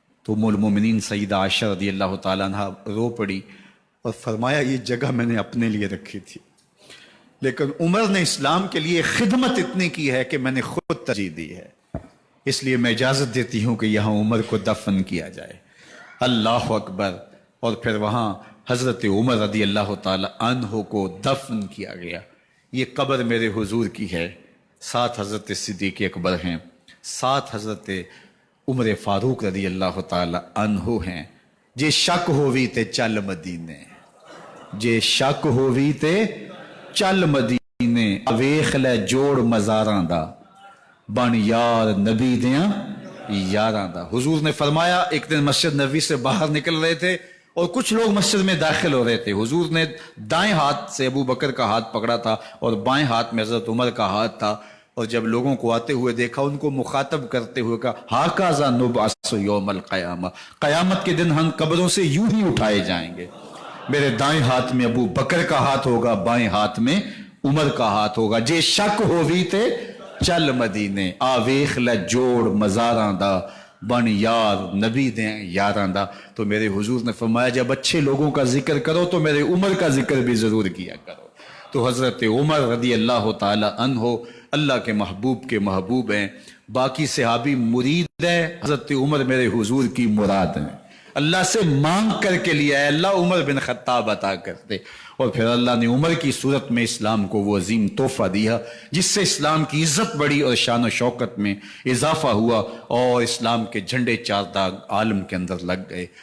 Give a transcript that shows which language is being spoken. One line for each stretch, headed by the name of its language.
Urdu: تو ام المومنین سیدہ عائشہ رضی اللہ تعالیٰ عنہ رو پڑی اور فرمایا یہ جگہ میں نے اپنے لیے رکھی تھی، لیکن عمر نے اسلام کے لیے خدمت اتنی کی ہے کہ میں نے خود ترجیح دی ہے، اس لیے میں اجازت دیتی ہوں کہ یہاں عمر کو دفن کیا جائے. اللہ اکبر. اور پھر وہاں حضرت عمر رضی اللہ تعالی عنہ کو دفن کیا گیا. یہ قبر میرے حضور کی ہے، 7 حضرت صدیق اکبر ہیں، 7 حضرت عمر فاروق رضی اللہ تعالی عنہ ہیں.
Punjabi: جے شک ہووی تے چل مدینے، جے شک ہووی تے چل مدینے، ویخ لے جوڑ مزاراں دا، بن یار نبی دیاں یاراں دا.
Urdu: حضور نے فرمایا ایک دن مسجد نبوی سے باہر نکل رہے تھے اور کچھ لوگ مسجد میں داخل ہو رہے تھے. حضور نے دائیں ہاتھ سے ابو بکر کا ہاتھ پکڑا تھا اور بائیں ہاتھ میں حضرت عمر کا ہاتھ تھا، اور جب لوگوں کو آتے ہوئے دیکھا ان کو مخاطب کرتے ہوئے کہا
Arabic: ہاکذا نبعث یوم القیامہ،
Urdu: قیامت کے دن ہم قبروں سے یوں ہی اٹھائے جائیں گے. میرے دائیں ہاتھ میں ابو بکر کا ہاتھ ہوگا، بائیں ہاتھ میں عمر کا ہاتھ ہوگا.
Punjabi: جے شک ہووی تے چل مدینے، آ ویخ لے جوڑ مزاراں دا، بن یار نبی دیں یاراں دا.
Urdu: تو میرے حضور نے فرمایا جب اچھے لوگوں کا ذکر کرو تو میرے عمر کا ذکر بھی ضرور کیا کرو. تو حضرت عمر رضی اللہ تعالی عنہ اللہ کے محبوب ہیں. باقی صحابی مرید ہیں، حضرت عمر میرے حضور کی مراد ہیں. اللہ سے مانگ کر کے لیا ہے، اللہ عمر بن خطاب عطا کرتے، اور پھر اللہ نے عمر کی صورت میں اسلام کو وہ عظیم تحفہ دیا جس سے اسلام کی عزت بڑھی اور شان و شوکت میں اضافہ ہوا، اور اسلام کے جھنڈے 4 داغ عالم کے اندر لگ گئے.